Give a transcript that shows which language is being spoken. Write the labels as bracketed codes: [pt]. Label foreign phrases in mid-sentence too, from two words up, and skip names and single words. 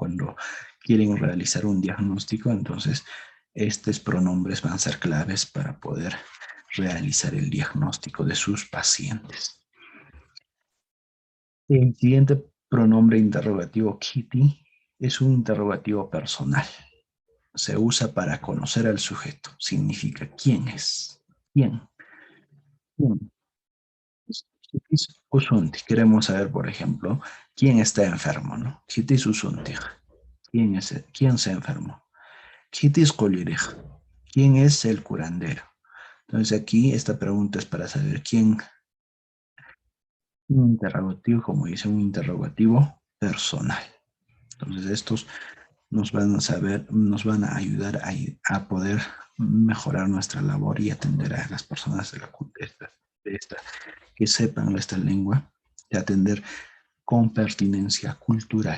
[es] Cuando quieren realizar un diagnóstico, entonces estos pronombres van a ser claves para poder realizar el diagnóstico de sus pacientes. El siguiente pronombre interrogativo Kitty es un interrogativo personal. Se usa para conocer al sujeto. Significa quién es. ¿Quién? ¿Quién? [ay] Kitis usunti. [es] Queremos saber, por ejemplo, quién está enfermo, ¿no? [ay] Kitis usunti. [es] ¿Quién se enfermó? [ay] Kitis kolirij. [es] ¿Quién es el curandero? Entonces aquí esta pregunta es para saber quién. Un interrogativo, como dice, un interrogativo personal. Entonces estos nos van a ayudar a poder mejorar nuestra labor y atender a las personas de esta que sepan esta lengua, de atender con pertinencia cultural.